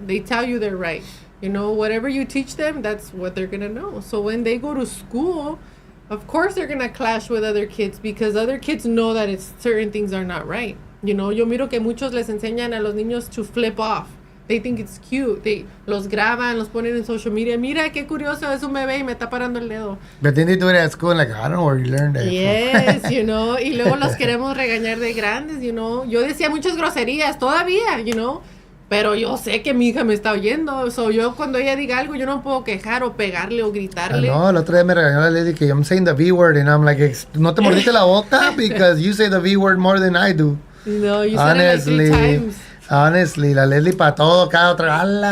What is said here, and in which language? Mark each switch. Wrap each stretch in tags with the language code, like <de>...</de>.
<en>They tell you they're right. You know, whatever you teach them, that's what they're gonna know. So when they go to school, of course they're gonna clash with other kids, because other kids know that certain things are not right.</en> <es>You know, yo miro que muchos les enseñan a los niños</es> <en>to flip off. They think it's cute.</en> <es>Los graban, los ponen en social media. Mira qué curioso, es un bebé y me está parando el dedo.</es> <en>But then they do it at school, like, I don't know where you learned that. Yes, you know.</en> <es>Y luego los queremos regañar de grandes, you know. Yo decía muchas groserías todavía, you know. Pero yo sé que mi hija me está oyendo. So yo cuando ella diga algo, yo no puedo quejar o pegarle o gritarle. No, el otro día me regañó la lady que</es> <en>I'm saying the V word and I'm like,</en> <es>no te mordiste la boca</es> <en>because you say the V word more than I do. No, you said it like 3 times.</en> <es>Honestly, la Leslie para todo, cada otra,</es>